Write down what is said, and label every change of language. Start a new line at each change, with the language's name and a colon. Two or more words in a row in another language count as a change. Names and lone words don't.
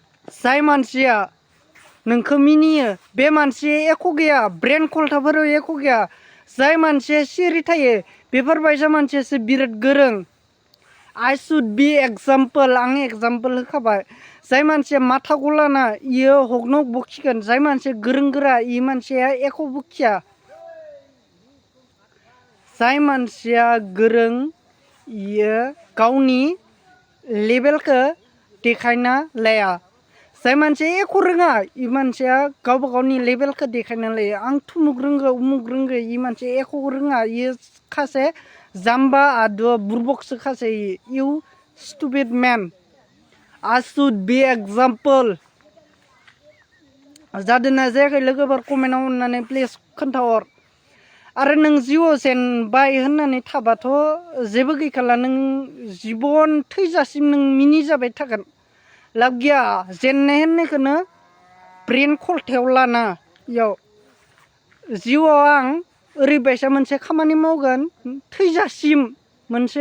Bodo: जाय मानसिया नोंखौ मिनियो बे मानसिया एख' गैया ब्रेन खलथाफोराव एख' गैया जाय मानसिया सिरि थायो बेफोरबायसा मानसियासो बिराद गोरों
English: I should be example
Bodo: आं एग्जाम्पल होखाबाय जाय मानसिया माथा गलाना इयो हगनक बखिगोन जाय मानसिया गोरों गोरा इ मानसिया एख' बखिया जाय मानसिया गोरों इयो गावनि लेभेलखौ देखायना लाया जाय मानसिया एख' रोङा इ मानसिया गावबा गावनि लेभेलखौ देखायना लायो आं थुमुक रोंगौ उमुक रोंगौ इ मानसिया एख' रोङा इयो खासे जाम्बा आदुवा बुरबकसो खासे
English: you stupid man I should be example
Bodo: जादोंना जायाखै लोगोफोर कमेन्टआव अननानै प्लिज खोन्थाहर आरो नों जिउआव जेनबाय होननानै थाबाथ' जेबो गैखाला नों जिबन थैजासिम नों मिनिजाबाय थागोन लाब गैया जेननाय होननायखौनो ब्रेन खलथायाव लाना इयाव जिउआव आं ओरैबायसा मोनसे खामानि मावगोन थैजासिम मोनसे